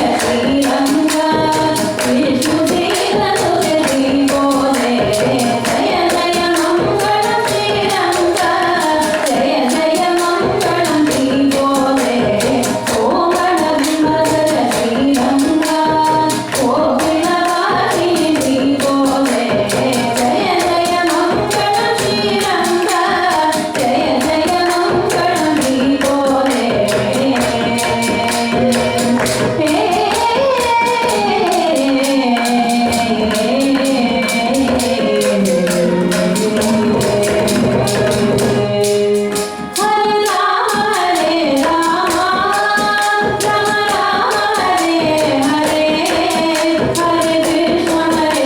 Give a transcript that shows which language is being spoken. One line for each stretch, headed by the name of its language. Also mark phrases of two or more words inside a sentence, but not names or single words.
Tamil: ஸ்ரீரங்கா, விஷ்ணு தீரசுதே ஸ்ரீகோதே, ஜெய ஜெய மங்களம் ஸ்ரீரங்கா, ஜெய ஜெய மங்களம் ஸ்ரீகோதே, கோமள விமல ஸ்ரீரங்கா, கோகிலவாசி ஸ்ரீகோதே, ஜெய ஜெய மங்களம் ஸ்ரீரங்கா, ஜெய ஜெய மங்களம் ஸ்ரீகோதே.
Sanskrit: हरे राम हरे राम राम राम हरे हरे हरे कृष्ण हरे